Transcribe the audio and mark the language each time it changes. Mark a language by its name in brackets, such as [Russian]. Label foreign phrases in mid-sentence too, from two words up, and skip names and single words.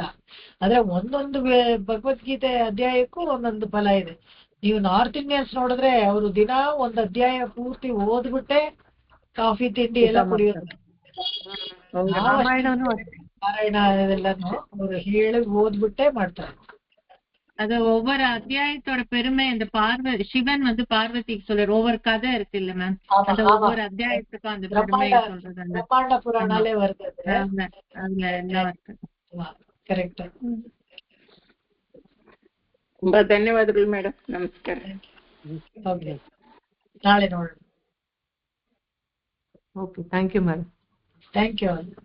[Kannada] ಆದ್ರೆ ಒಂದೊಂದು ಭಗವದ್ಗೀತೆ ಅಧ್ಯಾಯಕ್ಕೂ ಒಂದೊಂದು ಫಲ ಇದೆ. ನೀವು [English] North Indians [Kannada] ನೋಡಿದ್ರೆ ಅವರು ದಿನ ಒಂದು ಅಧ್ಯಾಯ ಪೂರ್ತಿ ಓದ್ಬಿಟ್ಟೆ ಕಾಫಿ ತಿಂಡಿ ಎಲ್ಲ ಕುಡಿಯೋದು. ಪಾರಾಯಣ ಅದೆಲ್ಲಾನು ಅವ್ರು ಹೇಳಿ ಓದ್ಬಿಟ್ಟೆ ಮಾಡ್ತಾರೆ. [Tamil] அது ஒவ்வொரு அத்தியாயத்தோட பெருமை அந்த சிவன் வந்து பார்வதிக்கு சொல்றாரு. ஒவ்வொரு கதை இருக்கு இல்ல மேம், அந்த ஒவ்வொரு அத்தியாயத்துக்கும் அந்த பெருமையை சொல்றது. அந்த பிரம்மாண்ட புராணாலே வருது அது. அதுல எல்லாம் இருக்கு. [Kannada] ಕರೆಕ್ಟ್. ತುಂಬಾ ಧನ್ಯವಾದಗಳು ಮೇಡಮ್. ನಮಸ್ಕಾರ. ಓಕೆ, ನಾಳೆ ನೋಡೋಣ. [English] Okay, thank you madam. Thank you.